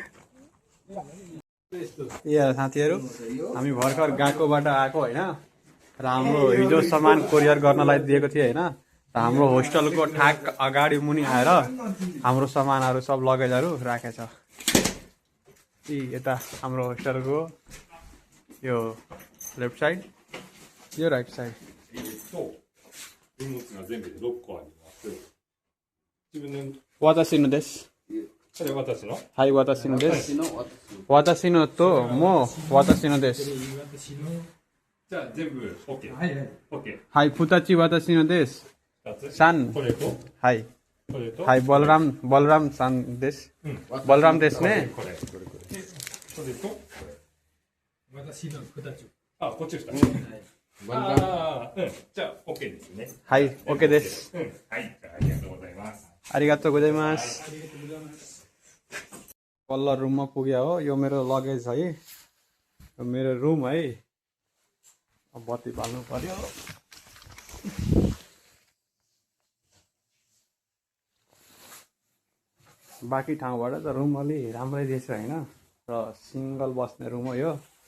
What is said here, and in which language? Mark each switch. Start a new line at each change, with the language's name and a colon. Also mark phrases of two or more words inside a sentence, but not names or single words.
Nepali: ए साथीहरू हामी भर्खर गएकोबाट आएको होइन र हाम्रो हिजो सामान कोरियर गर्नलाई दिएको थियो होइन, र हाम्रो होस्टेलको ठ्याक अगाडि मुनि आएर हाम्रो सामानहरू सब लगेजहरू राखेछ। यता हाम्रो होस्टेलको यो लेफ्ट साइड, यो राइट साइड।
Japanese: 荷物が全部で6個あります。自分の、私のです。それ私のはい、私のです。私のと、もう私のです。じゃあ全部 OK。はいはい。OK。はい、二つ私のです。 2つ三。これとはい。これとはい、ボルラムさんです。ボルラムですね。これ。で、これとこれ。私の2つ。あ、こっち2つ。ああ、じゃあ OK ですね。はい、OK です。はい、じゃあありがとうございます。ありがとうございます。
Nepali: पल्लो रुममा पुग्यो हो। यो मेरो लगेज है, यो मेरो रुम है। अब बत्ती बाल्नु पर्यो। बाँकी ठाउँबाट त रुम अलि राम्रै रहेछ होइन, र सिङ्गल बस्ने रुम हो यो।